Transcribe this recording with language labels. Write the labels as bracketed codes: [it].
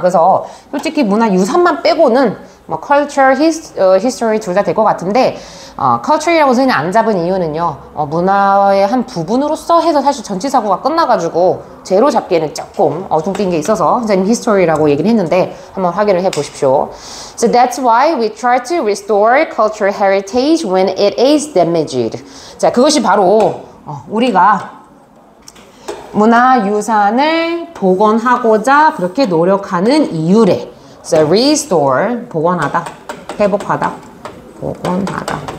[ko] 그래서 솔직히 문화유산만 빼고는 뭐 culture, history 둘 다 될 것 같은데 culture이라고 선생님이 안 잡은 이유는요. 문화의 한 부분으로서 해서 사실 전치사구가 끝나가지고 제로 잡기에는 조금 어중뛴 게 있어서 선생님 history라고 얘기를 했는데 한번 확인을 해 보십시오. [en] So that's why we try to restore cultural heritage when it is damaged. [ko] 자, 그것이 바로 우리가 문화유산을 복원하고자 그렇게 노력하는 이유래. So restore, 복원하다, 회복하다, 복원하다.